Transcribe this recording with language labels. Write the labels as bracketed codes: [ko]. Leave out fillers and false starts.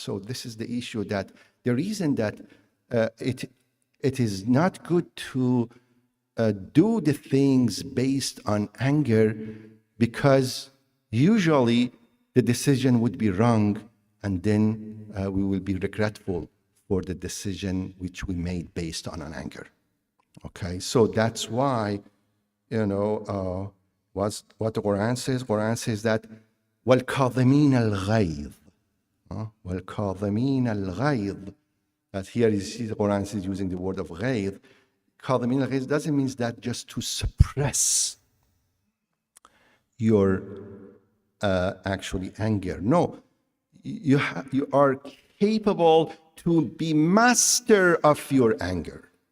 [en] So this is the issue, that the reason that it is not good to do the things based on anger, because usually the decision would be wrong, and then we will be regretful for the decision which we made based on an anger. Okay, so that's why, what the Quran says. Quran says that [ar] وَالْكَاظِمِينَ الْغَيْظِ وَالْكَاظِمِينَ الْغَيْظِ. [en] That here you see the Quran is using the word of ghayz. [ar] كَاظِمِينَ الْغَيْظ [en] doesn't mean that just to suppress your actually anger. No, you are capable to be master of your anger.